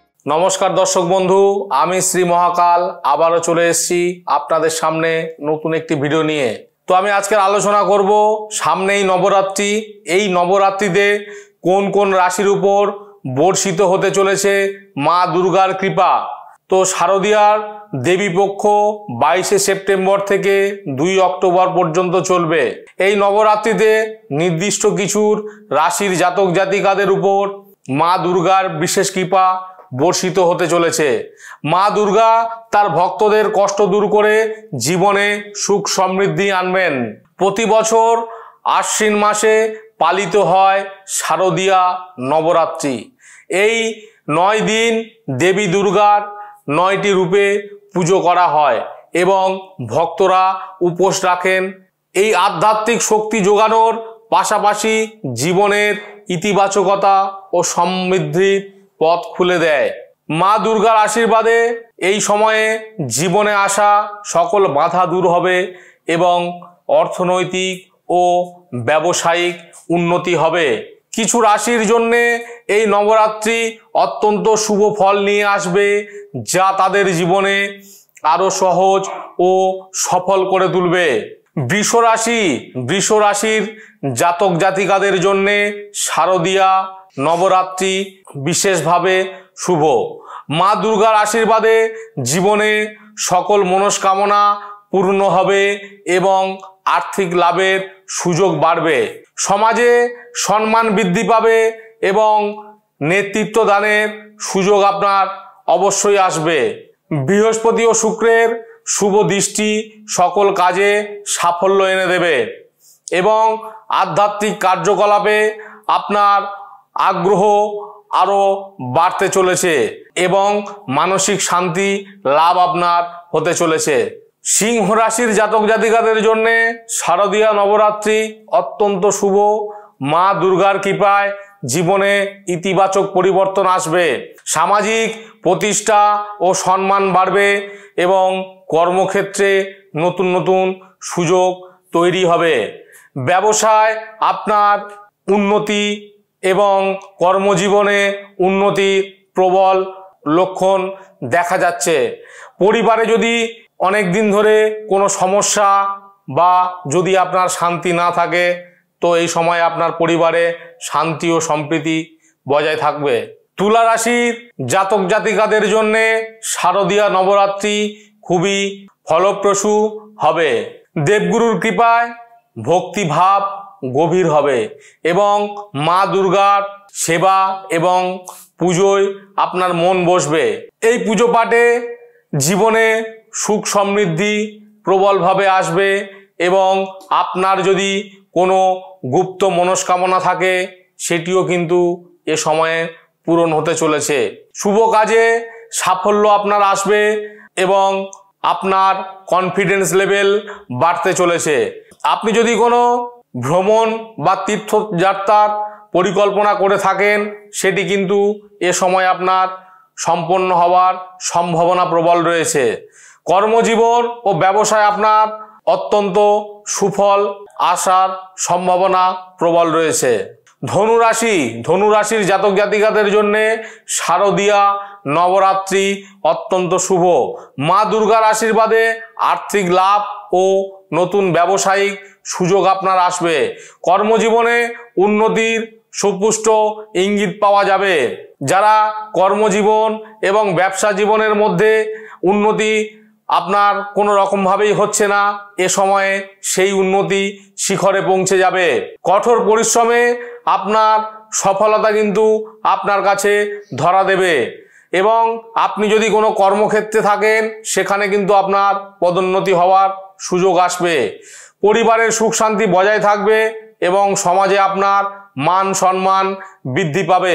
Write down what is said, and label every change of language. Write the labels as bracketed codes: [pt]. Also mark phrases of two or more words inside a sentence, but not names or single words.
[bn] নমস্কার দর্শক বন্ধু আমি শ্রী মহাকাল আবারো চলে এসেছি আপনাদের সামনে নতুন এক ভিডিও নিয়ে। তো আমি আজকের আলোচনা করব সামনেই নবরাত্রি, এই নবরাত্রিতে কোন কোন রাশির উপর বর্ষিত হতে চলেছে মা দুর্গার কৃপা। তো শারদীয়ার দেবী পক্ষ 22 সেপ্টেম্বর থেকে 2 অক্টোবর পর্যন্ত চলবে। এই নবরাত্রিতে নির্দিষ্ট কিছুর রাশির জাতক জাতিকাদের উপর মা দুর্গার বিশেষ কৃপা বর্ষিত হতে চলেছে। মা দুর্গা তার ভক্তদের কষ্ট দূর করে জীবনে সুখ সমৃদ্ধি আনবেন। প্রতি বছর আশ্বিন মাসে পালিত হয় শারদীয়া নবরাত্রি। এই 9 দিন দেবী দুর্গার 9টি রূপে পুজো করা হয় এবং ভক্তরা উপোস রাখেন। এই আধ্যাত্মিক শক্তি জোগানোর পাশাপাশি জীবনের ইতিবাচকতা আর সমৃদ্ধির পথ খুলে দেয়। মা দুর্গার আশীর্বাদে এই সময়ে জীবনে আসা সকল বাধা দূর হবে এবং অর্থনৈতিক ও ব্যবসায়িক উন্নতি হবে। কিছু রাশির জন্য এই নবরাত্রি অত্যন্ত শুভ ফল নিয়ে আসবে, যা তাদের জীবনে আরো সহজ ও সফল করে তুলবে। বৃষ রাশির জাতক জাতিকাদের জন্য শারদীয়া নবরাত্রি বিশেষ ভাবে শুভ। মা দুর্গার আশীর্বাদে জীবনে সকল মনোকামনা পূর্ণ হবে এবং আর্থিক লাভের সুযোগ বাড়বে। সমাজে সম্মান বৃদ্ধি পাবে এবং নেতৃত্ব দানের সুযোগ আপনার অবশ্যই আসবে। বৃহস্পতি আর শুক্রের শুভ দৃষ্টি সকল কাজে সাফল্য এনে দেবে এবং আধ্যাত্মিক কার্যকলাপে আপনার আগ্রহ আরো বাড়তে চলেছে এবং মানসিক শান্তি লাভ আপনার হতে চলেছে। সিংহ রাশির জাতক জাতিকাদের জন্য শারদীয়া নবরাত্রি অত্যন্ত শুভ। মা দুর্গার কৃপায় জীবনে ইতিবাচক পরিবর্তন আসবে। সামাজিক প্রতিষ্ঠা আর সম্মান বাড়বে এবং কর্মক্ষেত্রে নতুন নতুন সুযোগ তৈরি হবে। ব্যবসায় আপনার উন্নতি এবং কর্মজীবনে উন্নতি প্রবল লক্ষণ দেখা যাচ্ছে। পরিবারে যদি অনেক দিন ধরে কোনো সমস্যা বা যদি আপনার শান্তি না থাকে তো এই সময় আপনার পরিবারে শান্তি ও সম্প্রীতি বজায় থাকবে। তুলা রাশির জাতক জাতিকাদের জন্য শারদীয়া নবরাত্রি খুবই ফলপ্রসূ হবে। দেবগুরুর কৃপায় ভক্তি ভাব গভীর হবে এবং মা দুর্গার সেবা এবং পুজোয় আপনার মন বসবে। এই পুজো পাঠে জীবনে সুখ সমৃদ্ধি প্রবল ভাবে আসবে এবং আপনার যদি কোনো গুপ্ত মনস্কামনা থাকে সেটিও কিন্তু এ সময় পূরণ হতে চলেছে। শুভ কাজে সাফল্য আপনার আসবে এবং আপনার [en] confidence level [bn] বাড়তে চলেছে। আপনি যদি কোনো ভ্রমণ বা তীর্থযাত্রার পরিকল্পনা করে থাকেন সেটি কিন্তু এ সময় আপনার সম্পন্ন হবার সম্ভাবনা প্রবল রয়েছে। কর্মজীবন আর ব্যবসায় আপনার অত্যন্ত সুফল আসার সম্ভাবনা প্রবল রয়েছে। ধনুরাশির জাতক জাতিকাদের জন্য শারদীয়া নবরাত্রি অত্যন্ত শুভ। মা দুর্গার আশীর্বাদে আর্থিক লাভ আর নতুন ব্যবসায়িক সুযোগ আপনার আসবে। কর্মজীবনে উন্নতির সুপুষ্ট ইঙ্গিত পাওয়া যাবে। যারা কর্মজীবন এবং ব্যবসা জীবনের মধ্য উন্নতি আপনার কোনো রকম ভাবেই হচ্ছে না, এ সময় সেই উন্নতি শিখরে পৌঁছে যাবে। কঠোর পরিশ্রমে আপনার সফলতা কিন্তু আপনার কাছে ধরা দেবে এবং আপনি যদি কোনো কর্মক্ষেত্রে থাকেন সেখানে কিন্তু আপনার পদোন্নতি হওয়ার সুযোগ আসবে। পরিবারের সুখ শান্তি বজায় থাকবে এবং সমাজে আপনার মান সম্মান বৃদ্ধি পাবে।